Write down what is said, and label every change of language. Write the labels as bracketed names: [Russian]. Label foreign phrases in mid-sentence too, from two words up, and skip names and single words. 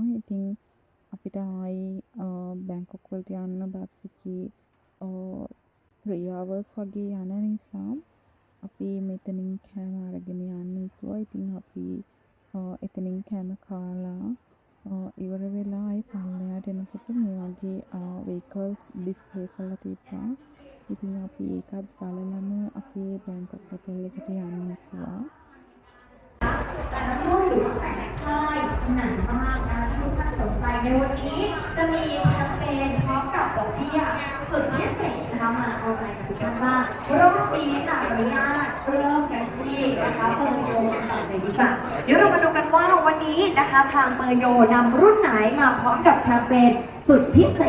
[Sinhala] ඉතින් අපිට ආයි බැංකොක් වලට යන්න බස් එකේ 3 hours වගේ යන නිසා අපි මෙතනින් කෑම අරගෙන යන්න හිතුවා. ඉතින් අපි එතනින් කෑම කාලා ඉවර වෙලා ආයි පල්ලෙහාට එනකොට මේ වගේ [English] vehicles display [Sinhala] කරලා තිබ්බා. ඉතින් අපි ඒකත් බලලම අපේ බැංකොක් හොටෙල් එකට යන්න හිතුවා. [Thai] แต่ละรุ่นหรือว่าแต่ละค่ายไหนบ้างนะที่ทุกท่านสนใจในวันนี้จะมีแคมเปญพร้อมกับดอกเบี้ยสุดพิเศษนะคะมาเอาใจกับทุกท่านบ้างรอบนี้ค่ะขออนุญาต เริ่มกันที่นะคะเปอร์โยกันก่อนเลยดีกว่าเดี๋ยวเรามาดูกันว่าวันนี้นะคะทางเปอร์โยนำรุ่นไหนมาพร้อมกับแคมเปญสุดพิเศ